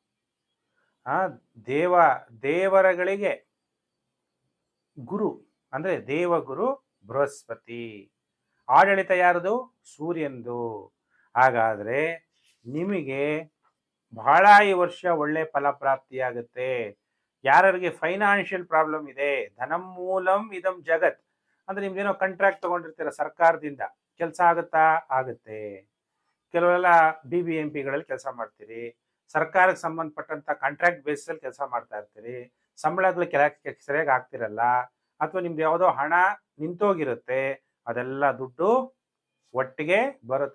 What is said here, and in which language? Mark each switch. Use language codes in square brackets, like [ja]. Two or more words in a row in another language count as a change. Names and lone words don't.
[kn] ದೇವರಗಳಿಗೆ ಗುರು ಅಂದ್ರೆ ದೇವಗುರು ಬೃಹಸ್ಪತಿ. ಆಡಳಿತ ಯಾರದು? ಸೂರ್ಯಂದು. ಹಾಗಾದ್ರೆ ನಿಮಗೆ ಬಹಳ ಈ ವರ್ಷ ಒಳ್ಳೆ ಫಲ ಪ್ರಾಪ್ತಿಯಾಗುತ್ತೆ. ಯಾರಿಗೆ [en] financial problem [kn] ಇದೆ, [sa] ಧನಂ ಮೂಲಂ ಇದಂ ಜಗತ್ [kn] ಅಂದ್ರೆ ನಿಮ್ದೇನೋ ಕಾಂಟ್ರಾಕ್ಟ್ ತಗೊಂಡಿರ್ತೀರ ಸರ್ಕಾರದಿಂದ, ಕೆಲಸ ಆಗುತ್ತೆ. ಕೆಲವೆಲ್ಲ BBMPಗಳಲ್ಲಿ ಕೆಲಸ ಮಾಡ್ತೀರಿ, ಸರ್ಕಾರಕ್ಕೆ ಸಂಬಂಧಪಟ್ಟಂತ ಕಾಂಟ್ರಾಕ್ಟ್ ಬೇಸಲ್ಲಿ ಕೆಲಸ ಮಾಡ್ತಾ ಇರ್ತೀರಿ, ಸಂಬಳಗಳು ಸರಿಯಾಗಿ ಆಗ್ತಿರಲ್ಲ, ಅಥವಾ ನಿಮ್ದು ಯಾವುದೋ ಹಣ ನಿಂತೋಗಿರುತ್ತೆ, ಅದೆಲ್ಲ ದುಡ್ಡು ಒಟ್ಟಿಗೆ ಬರುತ್ತೆ.